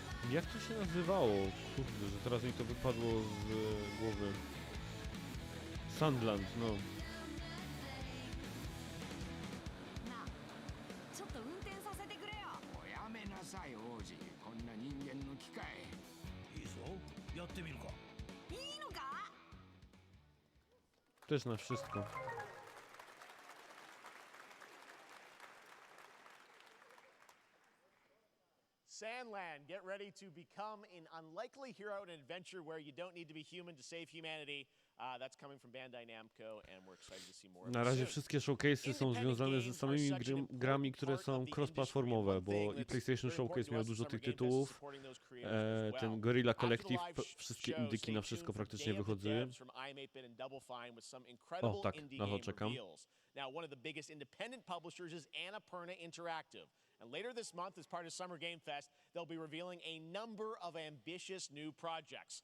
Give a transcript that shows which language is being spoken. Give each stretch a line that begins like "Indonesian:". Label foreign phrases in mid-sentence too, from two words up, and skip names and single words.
Polish: Jak to się nazywało? Kurde, że teraz mi to wypadło z głowy. Sandland, no.
Japanese: ちょっと運転させてくれよ。おやめなさい王子、こんな人間の機械。いいぞ、やってみるか。いいのか？
Polish: Też na wszystko.
English: Sandland, get ready to become an unlikely hero in an adventure where you don't need to be human to save humanity. That's coming from Bandai Namco, and we're excited to see more of
Polish: Na
English: it
Polish: razie
English: soon.
Polish: wszystkie showcase'y są związane ze samymi grami, które są cross-platformowe, bo i PlayStation Showcase miał dużo tych tytułów, ten Guerrilla Collective, wszystkie indyki na wszystko praktycznie wychodziły. O tak, na to czekam.
English: Now, one of the biggest independent publishers is Annapurna Interactive. And later this month, as part of Summer Game Fest, they'll be revealing a number of ambitious new projects.